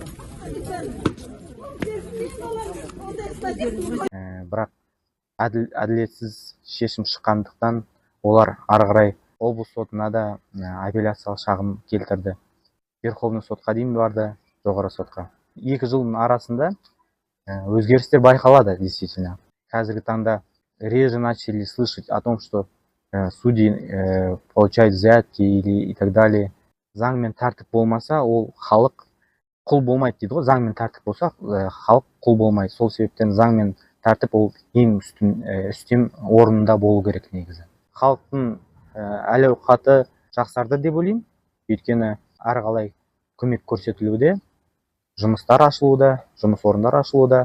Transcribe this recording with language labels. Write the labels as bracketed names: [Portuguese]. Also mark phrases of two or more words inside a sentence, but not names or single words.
[Kazakh] Бірақ әділетсіз шешім шыққандықтан олар ары қарай облыс сотына да апелляциялық шағым келтірді. Верховный сотқа дейін барды, жоғары сотқа. 2 жылдың арасында өзгерістер байқалады, действительно. Қазіргі таңда [Russian] реже начали слышать о том, что судьи получают взятки или и так далее. [Kazakh] Заң мен тәртіп болмаса, ол халық құл болмайды дейді ғой. Заң мен тәртіп болса, халық құл болмайды. Сол себептен заң мен тәртіп ол ең үстем орнында болу керек негізі. Халықтың әл-ауқаты жақсарды деп ойлаймын. Өйткені ары қалай көмек көрсетілуде, жұмыстар ашылуда, жұмыс орындар ашылуда.